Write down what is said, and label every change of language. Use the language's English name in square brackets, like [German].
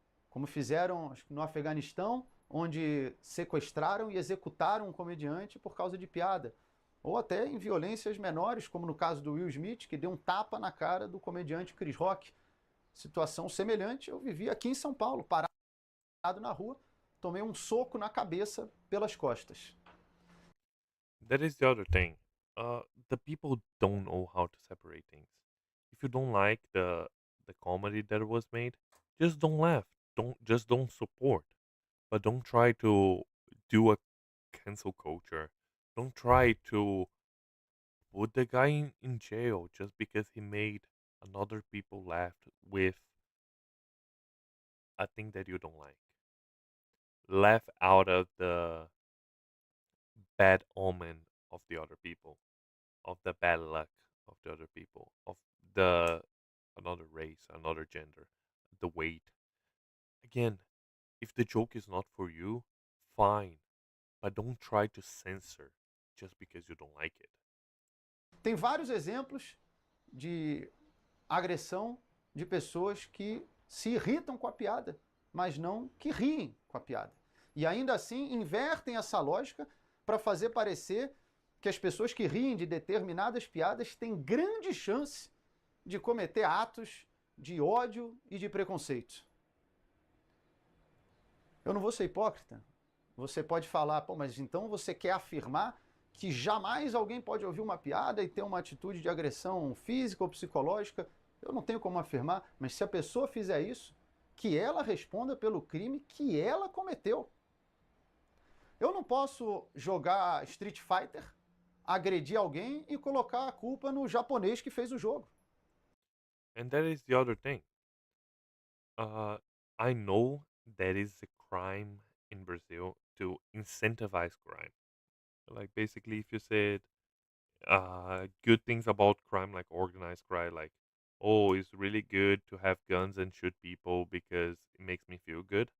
[Portuguese] Como fizeram no Afeganistão, onde sequestraram e executaram um comediante por causa de piada. Ou até em violências menores, como no caso do Will Smith, que deu um tapa na cara do comediante Chris Rock. Situação semelhante eu vivi aqui em São Paulo, parado na rua, tomei um soco na cabeça pelas costas. [English] That is the other thing. The people don't know how to separate things. If you don't like the comedy that was made, just don't laugh. Don't support. But don't try to do a cancel culture. Don't try to put the guy in jail just because he made another people laugh with a thing that you don't like. Laugh out of the bad omen of the other people, of the bad luck of the other people, of the another race, another gender, the weight. Again, if the joke is not for you, fine, but don't try to censor just because you don't like it. [Portuguese] Tem vários exemplos de agressão de pessoas que se irritam com a piada, mas não que riem com a piada. E ainda assim invertem essa lógica para fazer parecer que as pessoas que riem de determinadas piadas têm grande chance de cometer atos de ódio e de preconceito. Eu não vou ser hipócrita. Você pode falar, pô, mas então você quer afirmar que jamais alguém pode ouvir uma piada e ter uma atitude de agressão física ou psicológica? Eu não tenho como afirmar, mas se a pessoa fizer isso, que ela responda pelo crime que ela cometeu. Eu não posso jogar Street Fighter, agredir alguém e colocar a culpa no japonês que fez o jogo. [English] And that is the other thing. Uh, I know that is a crime in Brazil to incentivize crime. Like basically, if you said good things about crime, like organized crime, like oh, it's really good to have guns and shoot people because it makes me feel good.